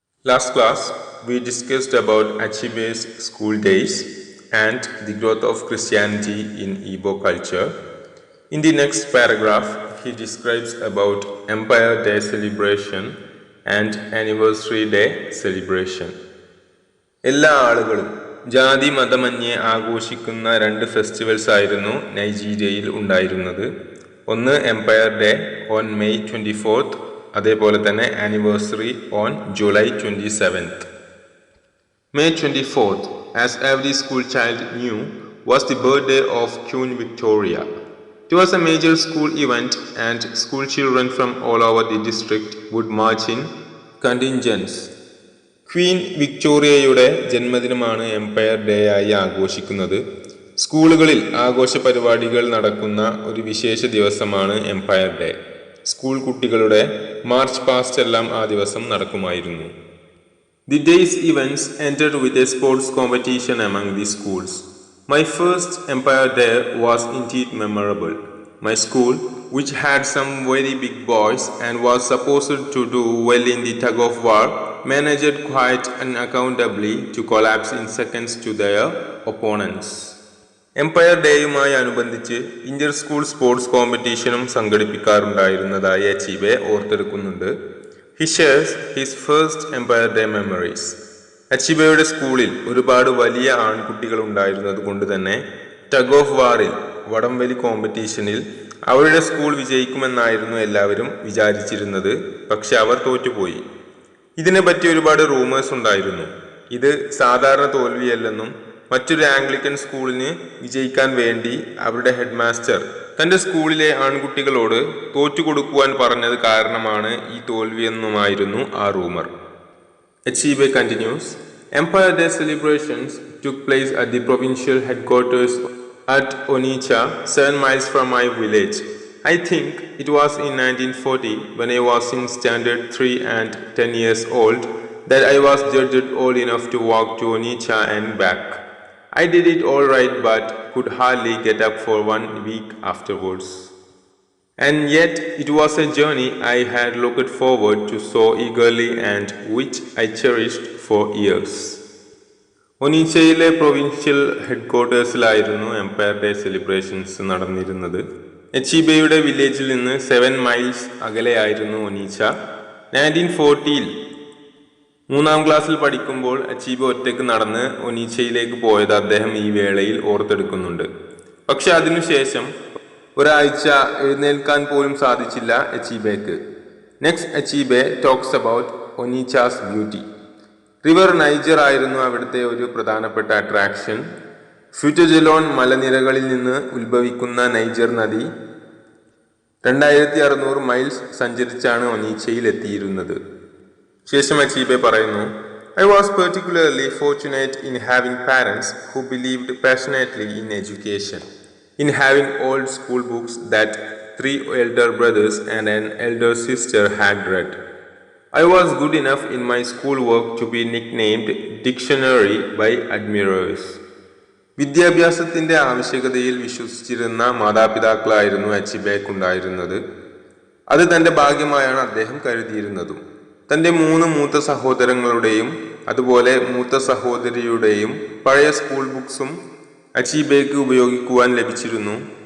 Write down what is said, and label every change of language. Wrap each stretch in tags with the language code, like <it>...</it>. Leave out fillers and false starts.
<en>Last class, we discussed about Achibe's school days and the growth of Christianity in Igbo culture. In the next paragraph, he describes about Empire Day celebration and Anniversary Day celebration.</en> <ml>എല്ലാ ആളുകളും ജാതി മതമന്യേ ആഘോഷിക്കുന്ന രണ്ട് festivals ആയിരുന്നു നൈജീരിയയിൽ ഉണ്ടായിരുന്നത്. ഒന്ന് Empire day on May 24th, അതേപോലെ തന്നെ anniversary on July 27th.</ml> <en>May 24th, as every school child knew, was the birthday of Queen Victoria. It was a major school event and school children from all over the district would march in contingents.</en> <ml>Queen വിക്ടോറിയയുടെ ജന്മദിനമാണ് Empire day ആയി ആഘോഷിക്കുന്നത്. സ്കൂളുകളിൽ ആഘോഷ പരിപാടികൾ നടക്കുന്ന ഒരു വിശേഷ ദിവസമാണ് എംപയർ ഡേ. സ്കൂൾ കുട്ടികളുടെ മാർച്ച് പാസ്റ്റ് എല്ലാം ആ ദിവസം നടക്കുമായിരുന്നു.</ml> <en>The day's events ended with a sports competition among the schools. My first Empire Day was indeed memorable. My school, which had some very big boys and was supposed to do well in the tug of war, managed quite unaccountably to collapse in seconds to their opponents.</en> <ml>Empire ഡേയുമായി അനുബന്ധിച്ച് Inter school sports കോമ്പറ്റീഷനും സംഘടിപ്പിക്കാറുണ്ടായിരുന്നതായി അച്ചീബെ ഓർത്തെടുക്കുന്നുണ്ട്.</ml> <en>He shares his first Empire Day memories.</en> <ml>അച്ചീബയുടെ സ്കൂളിൽ ഒരുപാട് വലിയ ആൺകുട്ടികൾ ഉണ്ടായിരുന്നത് കൊണ്ട് തന്നെ tug of വാറിൽ, വടംവലി കോമ്പറ്റീഷനിൽ അവരുടെ സ്കൂൾ വിജയിക്കുമെന്നായിരുന്നു എല്ലാവരും വിചാരിച്ചിരുന്നത്. പക്ഷെ അവർ തോറ്റുപോയി. ഇതിനെപ്പറ്റി ഒരുപാട് റൂമേഴ്സ് ഉണ്ടായിരുന്നു. ഇത് സാധാരണ തോൽവിയല്ലെന്നും മറ്റൊരു ആംഗ്ലിക്കൻ സ്കൂളിന് വിജയിക്കാൻ വേണ്ടി അവരുടെ ഹെഡ് മാസ്റ്റർ തന്റെ സ്കൂളിലെ ആൺകുട്ടികളോട് തോറ്റുകൊടുക്കുവാൻ പറഞ്ഞത് കാരണമാണ് ഈ തോൽവിയെന്നുമായിരുന്നു ആ rumour.</ml> <en>Achebe continues. Empire Day celebrations took place at the provincial headquarters at Onitsha, 7 miles from my village. I think it was in 1940, when I was in standard 3 and 10 years old, that I was judged old enough to walk to Onitsha and back. I did it all right, but could hardly get up for 1 week afterwards. And yet it was a journey I had looked forward to so eagerly and which I cherished for years.</en> <ml>ഒനീച്ചയിലെ provincial ഹെഡ്ക്വാർട്ടേഴ്സിലായിരുന്നു Empire day celebrations നടന്നിരുന്നത്. അച്ചീബയുടെ വില്ലേജിൽ നിന്ന് 7 miles അകലെയായിരുന്നു ഒനീച്ച. 1940-ൽ 3-ാം ക്ലാസ്സിൽ പഠിക്കുമ്പോൾ അച്ചീബ ഒറ്റയ്ക്ക് നടന്ന് ഒനീച്ചയിലേക്ക് പോയത് അദ്ദേഹം ഈ വേളയിൽ ഓർത്തെടുക്കുന്നുണ്ട്. പക്ഷെ അതിനുശേഷം ഒരാഴ്ച എഴുന്നേൽക്കാൻ പോലും സാധിച്ചില്ല അച്ചീബയ്ക്ക്.</ml> <en>Next Achebe talks about Onitsha's beauty.</en> <ml>River Niger ആയിരുന്നു അവിടുത്തെ ഒരു പ്രധാനപ്പെട്ട അട്രാക്ഷൻ. ഫ്യൂറ്റജലോൺ മലനിരകളിൽ നിന്ന് ഉത്ഭവിക്കുന്ന നൈജർ നദി 2600 മൈൽസ് സഞ്ചരിച്ചാണ് ഒനീച്ചയിൽ എത്തിയിരുന്നത്. ശേഷം അച്ചീബെ പറയുന്നു,</ml> <en>I was particularly fortunate in having parents who believed passionately in education, in having old school books that 3 elder brothers and an elder sister had read. I was good enough in my schoolwork to be nicknamed Dictionary by admirers.</en> <ml>വിദ്യാഭ്യാസത്തിന്റെ ആവശ്യകതയിൽ വിശ്വസിച്ചിരുന്ന മാതാപിതാക്കളായിരുന്നു അച്ചീബയ്ക്കുണ്ടായിരുന്നത്. അത് തന്റെ ഭാഗ്യമായാണ് അദ്ദേഹം കരുതിയിരുന്നതും. തന്റെ 3 മൂത്ത സഹോദരങ്ങളുടെയും അതുപോലെ മൂത്ത സഹോദരിയുടെയും പഴയ school ബുക്സും അച്ചീബയ്ക്ക് ഉപയോഗിക്കുവാൻ ലഭിച്ചിരുന്നു.</ml>